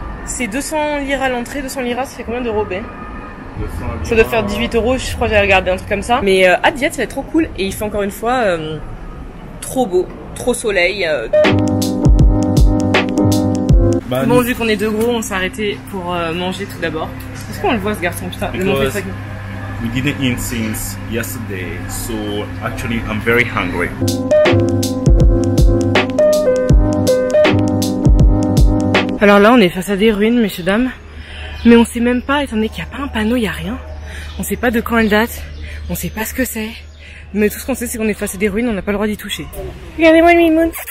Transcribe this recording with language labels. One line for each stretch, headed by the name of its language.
French: C'est 200 liras à l'entrée, 200 liras ça fait combien d'euros bé? Ça doit faire 18 €, je crois que j'ai regardé un truc comme ça. Mais hâte d'y être, ça va être trop cool et il fait encore une fois trop beau, trop soleil. Bon, vu qu'on est deux gros, on s'est arrêté pour manger tout d'abord. Est-ce qu'on le voit ce garçon? Putain, le montrer ça.
English: We didn't eat since yesterday, so actually I'm very hungry.
French: Alors là, on est face à des ruines, messieurs, dames. Mais on sait même pas, étant donné qu'il n'y a pas un panneau, il n'y a rien. On sait pas de quand elle date, on sait pas ce que c'est. Mais tout ce qu'on sait, c'est qu'on est face à des ruines, on n'a pas le droit d'y toucher. Regardez-moi le mimoun.